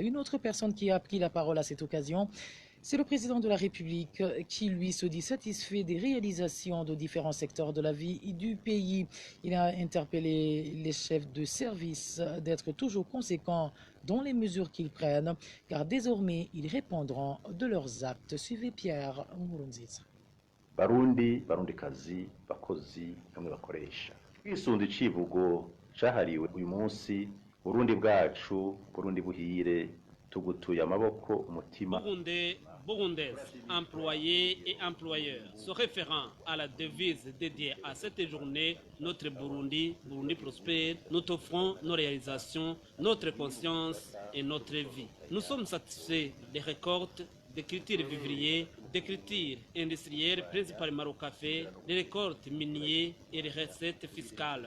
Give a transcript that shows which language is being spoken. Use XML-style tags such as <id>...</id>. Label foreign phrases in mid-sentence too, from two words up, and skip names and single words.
<fr>Une autre personne qui a pris la parole à cette occasion, c'est le président de la République qui, lui, se dit satisfait des réalisations de différents secteurs de la vie du pays. Il a interpellé les chefs de service d'être toujours conséquents dans les mesures qu'ils prennent, car désormais, ils répondront de leurs actes. Suivez Pierre Nkurunziza.</fr> <rn>Barundi, Barundikazi, bakozi, namwe bakoresha. Kwisunga icivugo cahariwe uyu munsi, Burundi bwacu, Burundi buhire, tugutuye amaboko umutima.</rn> <fr>Burundaises, employés et employeurs, se référant à la devise dédiée à cette journée, notre Burundi, Burundi prospère, nous t'offrons nos réalisations, notre conscience et notre vie. Nous sommes satisfaits des récoltes, des cultures vivrières, des cultures industrielles, principalement au café, des récoltes minières et des recettes fiscales.</fr>